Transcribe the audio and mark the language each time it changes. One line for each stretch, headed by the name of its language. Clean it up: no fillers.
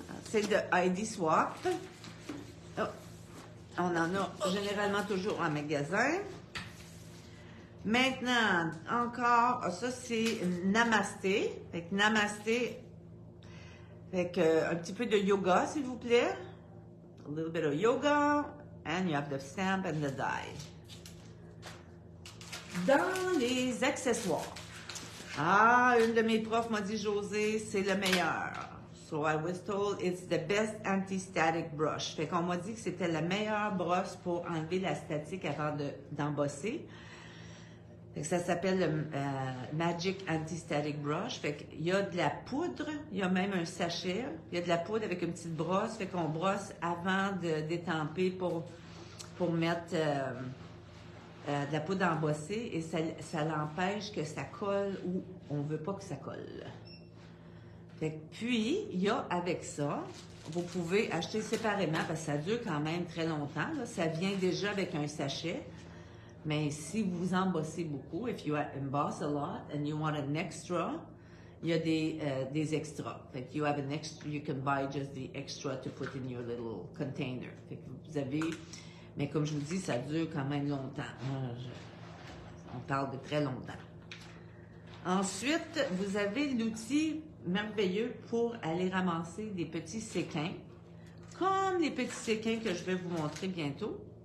French: C'est de ID Swap. Oh. On en a généralement toujours en magasin. Maintenant, encore, ça c'est Namasté. Fait que Namasté, fait que un petit peu de yoga, s'il vous plaît.
English: A little bit of yoga. And you have the stamp and the die.
French: Dans les accessoires. Ah, une de mes profs m'a dit, José, c'est le meilleur.
English: So I was told it's the best anti-static brush.
French: Fait qu'on m'a dit que c'était la meilleure brosse pour enlever la statique avant d'embosser. Fait que ça s'appelle le Magic Anti-Static Brush. Fait qu'il y a de la poudre, il y a même un sachet. Il y a de la poudre avec une petite brosse. Fait qu'on brosse avant de détamper pour mettre de la poudre embossée et ça l'empêche que ça colle où on veut pas que ça colle. Puis, il y a avec ça, vous pouvez acheter séparément parce que ça dure quand même très longtemps. Là. Ça vient déjà avec un sachet. Mais si vous embossez beaucoup,
English: if you emboss a lot and you want an extra,
French: il y a des extras.
English: Fait que you have an extra, you can buy just the extra to put in your little container.
French: Fait que vous avez, mais comme je vous dis, ça dure quand même longtemps. On parle de très longtemps. Ensuite, vous avez l'outil merveilleux pour aller ramasser des petits séquins, comme les petits séquins que je vais vous montrer bientôt.